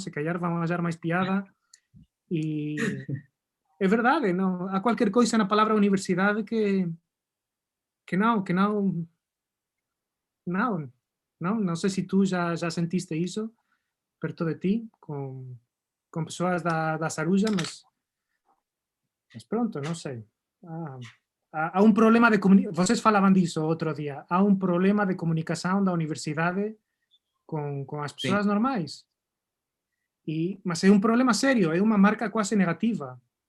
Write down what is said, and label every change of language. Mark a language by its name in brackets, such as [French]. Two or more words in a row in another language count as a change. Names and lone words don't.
[Galician] Se callar vamos a hallar máis piada e é verdade, non? Há cualquier coisa na palabra universidade que non sei se tú já sentiste iso perto de ti, con persoas da Sarulla, mas pronto, non sei. [Portuguese] há um problema de comunicação, vocês falavam disso outro dia, há um problema de comunicação da universidade com as pessoas normais. Mas é um problema sério, é uma marca quase negativa.